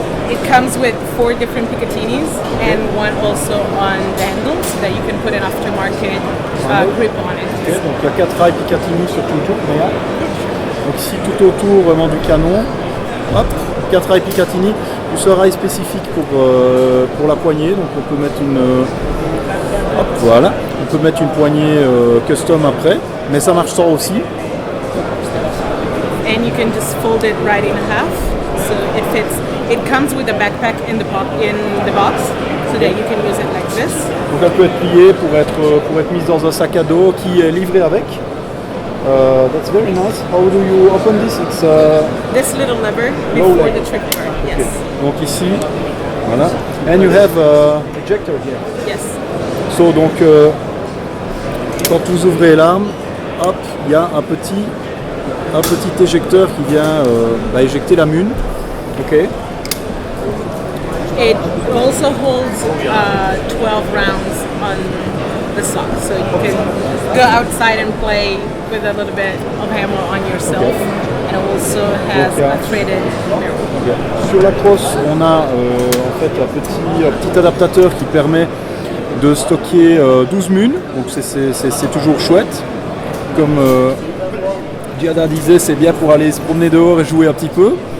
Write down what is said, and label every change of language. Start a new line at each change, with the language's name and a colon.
English: It comes with 4 different Picatinis and one also on the handle so that you can put an aftermarket grip on it.
French: okay, donc il y a 4 rails Picatinny sur tout le tour. Donc ici tout autour vraiment du canon. Hop, 4 rails Picatinny. Plus un rail spécifique pour la poignée. Donc on peut mettre une. Hop, voilà. On peut mettre une poignée custom après. Mais ça marche sans aussi.
English: And you can just fold it right in half so it fits. It comes with a backpack in the box so that you can use it like this.
French: Donc elle peut être pliée pour être mise dans un sac à dos qui est livré avec.
English: That's very nice. How do you open this? It's This little lever before the trigger part. Yes.
French: Donc ici, voilà.
English: And you have ejector here. Yes.
French: So donc quand vous ouvrez l'arme, hop, il y a un petit éjecteur qui vient éjecter la mune.
English: Ok. It also holds 12 rounds on the stock, so you can go outside and play with a little bit of ammo on yourself. And it also has a threaded barrel.
French: Sur la crosse, on a en fait un petit adaptateur qui permet de stocker 12 munes, donc c'est toujours chouette. Comme Giada disait, c'est bien pour aller se promener dehors et jouer un petit peu.